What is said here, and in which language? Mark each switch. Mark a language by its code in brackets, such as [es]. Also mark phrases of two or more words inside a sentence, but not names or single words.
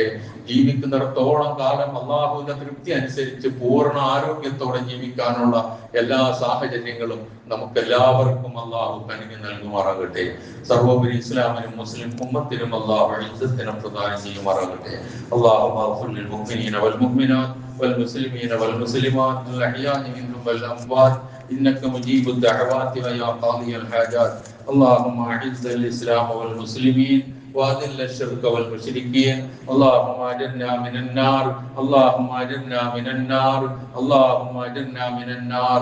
[ml] ജീവിക്കുന്നിടത്തോളം കാലം അല്ലാഹുവിന്റെ തൃപ്തി അനുസരിച്ച് പൂർണ്ണ ആരോഗ്യത്തോടെ ജീവിക്കാനുള്ള എല്ലാ സാഹചര്യങ്ങളും നമുക്കെല്ലാവർക്കും അല്ലാഹു കനിഞ്ഞു നൽകുമാറാകട്ടെ. സർവോപരി ഇസ്ലാമിനും മുസ്ലിം ഉമ്മത്തിനും അല്ലാഹു ഇസ്സത്തിനെ പ്രദാനം ചെയ്യുമാറാകട്ടെ. [ar] الله اغفر للمؤمنين والمؤمنات والمسلمين والمسلمات الأحياء منهم والأموات إنك مجيب الدعوات ويا قاضي الحاجات. اللهم أعز الإسلام والمسلمين وأذل الشرك والمشركين. اللهم أجرنا من النار، اللهم أجرنا من النار، اللهم أجرنا من النار.